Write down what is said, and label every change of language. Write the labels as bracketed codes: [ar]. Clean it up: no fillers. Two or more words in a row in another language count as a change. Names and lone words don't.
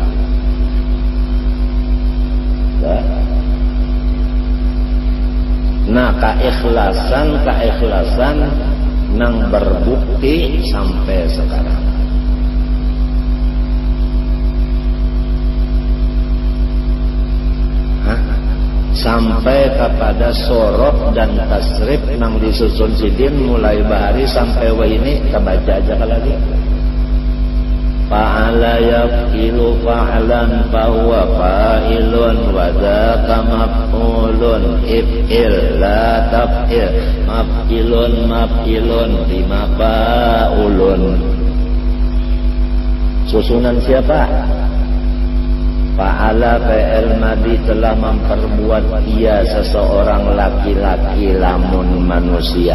[bjn] Nah, keikhlasan nang berbukti sampai sekarang. Sampai kepada sorok dan tasrif nang disusun Sidin mulai bahari sampai wahini kebaca aja lagi. [ar] فعل يفعل فعلا فهو فاعل وذاك مفعول افعل لا تفعل مفعل لما فعول. [id] Susunan siapa? [ar] فعل فعل ماض [bjn] telah memperbuat ia seseorang laki-laki lamun manusia.